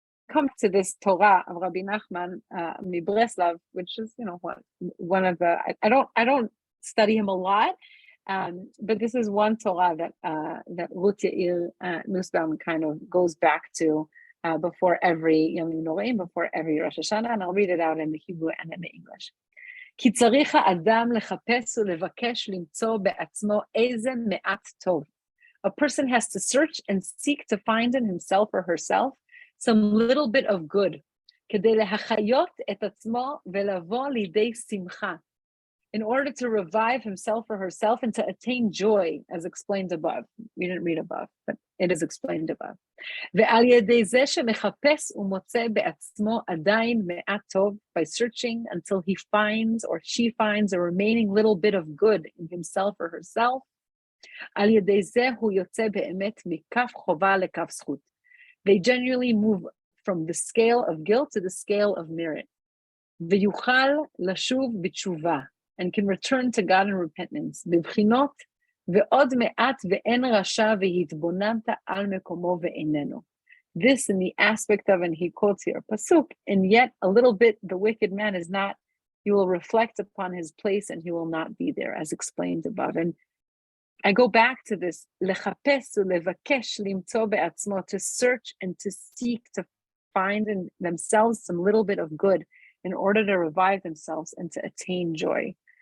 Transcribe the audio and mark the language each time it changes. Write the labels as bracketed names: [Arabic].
[English] come to this Torah of Rabbi Nachman Mibreslav, which is, one of the, I don't study him a lot, but this is one Torah that Ruth Yair Nussbaum kind of goes back to before every Yom Noraim, before every Rosh Hashanah, and I'll read it out in the Hebrew and in the English. [Hebrew] כי צריך האדם לחפש ולבקש למצוא בעצמו איזה מעט טוב. [English] A person has to search and seek to find in himself or herself some little bit of good, [Hebrew] כדי להחיות את עצמו ולבוא לידי שמחה, [English] in order to revive himself or herself and to attain joy, as explained above. We didn't read above, but it is explained above. [Hebrew] ועל ידי זה שמחפש ומוצא בעצמו עדיין מעט טוב, [English] by searching until he finds or she finds a remaining little bit of good in himself or herself, [Hebrew] על ידי זה הוא יוצא באמת מכף חובה לכף זכות. [English] They genuinely move from the scale of guilt to the scale of merit. [Hebrew] ויוכל לשוב בתשובה, [English] and can return to God in repentance. [Hebrew] בבחינות ועוד מעט ואין רשע והתבוננת על מקומו ואיננו. [English] This in the aspect of, and he quotes here, pasuk, and yet a little bit the wicked man is not, he will reflect upon his place and he will not be there, as explained above. And I go back to this, [Hebrew] לחפש ולבקש למצוא בעצמו, [English] to search and to seek, to find in themselves some little bit of good in order to revive themselves and to attain joy.